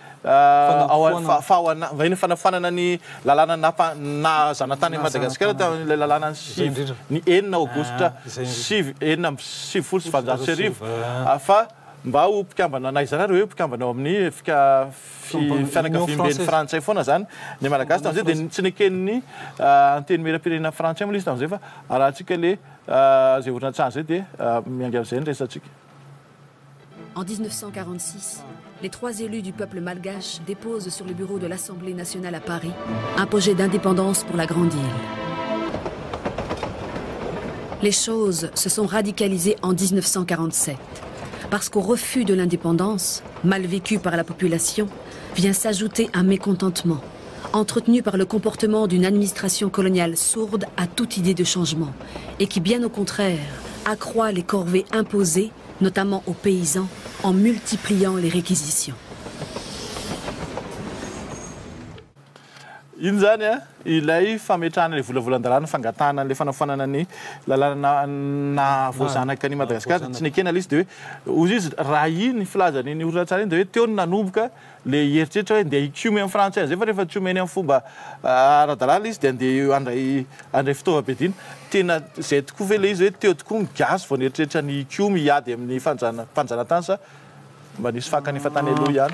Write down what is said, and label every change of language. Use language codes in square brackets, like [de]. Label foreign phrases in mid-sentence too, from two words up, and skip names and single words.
[mg] vahiny fanafanana ny lalàna na zanatany Madagasikara tamin'ilay lalàna ny 9 aogositra 1970 fa mba ho mpikambana naizana reo hoe mpikambana ao amin'ny fianakavian'ny Frantsay foana zany ny malagasy tamin'izay dia tsy nekeniny anteny miram-pirenena Frantsay moa izy tamin'izay fa arahantsika le zay orinantsary zay dia miangy amin'izay ny resantsika. [fr] En 1946, les 3 élus du peuple malgache déposent sur le bureau de l'Assemblée nationale à Paris un projet d'indépendance pour la Grande Île. les choses se sont radicalisées en 1947, parce qu'au refus de l'indépendance, mal vécu par la population, vient s'ajouter un mécontentement, entretenu par le comportement d'une administration coloniale sourde à toute idée de changement, et qui, bien au contraire, accroît les corvées imposées, notamment aux paysans, en multipliant les réquisitions. [mg] Iny zany a ilay fametrahana le volavolan-dalàna fangatahana le fanafanana ny lalàna na voazanaka ny Madagasikara tsy nekena izy de hoe ozy izy raha iny filazany ny orinantsara iny de hoe teo ny nanomboka le heritreritra hoe andeha hikiomy amin'ny frantsay zay fa rehefa tiomy eny amin'ny fomba ara-dalàna izy de andeha andray fitaovam-piadiana tena zay tokoa ve le izy hoe teo tokoa migasy vao nieritreritra ny hikiomy hiady amin'ny fanjanatany sa mba nisy fakany efa tany aloha ihany.